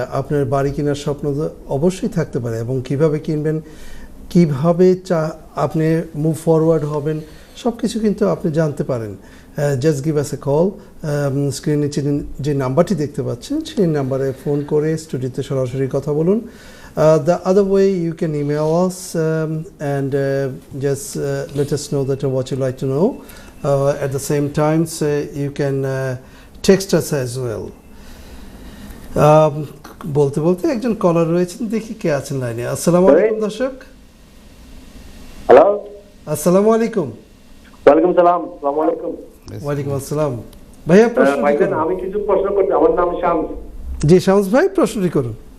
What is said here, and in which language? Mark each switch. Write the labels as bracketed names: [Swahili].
[Bangla] আপনার বাড়ি কেনার স্বপ্ন তো অবশ্যই থাকতে পারে, এবং কিভাবে কিনবেন, কিভাবে আপনি মুভ ফরওয়ার্ড হবেন, সব কিছু কিন্তু আপনি জানতে পারেন। [English] Just give us a call. [Bangla] স্ক্রিনে যে নাম্বারটি দেখতে পাচ্ছেন সেই নাম্বারে ফোন করে স্টুডিওতে সরাসরি কথা বলুন। [English] The other way, you can email us and just let us know that what you like to know. At the same time, you can text us as well. [Bangla] বলতে বলতে একজন কলার রয়েছেন, দেখি কে আছেন লাইনে। আসসালামু আলাইকুম দর্শক। হ্যালো, আসসালামু আলাইকুম। ওয়ালাইকুম সালাম। আসসালামু আলাইকুম। ওয়ালাইকুম আসসালাম। ভাইয়া প্রশ্ন ভাইজান, আমি কিছু প্রশ্ন করতে, আমার নাম শামস। জি শামস ভাই, প্রশ্নটি করুন।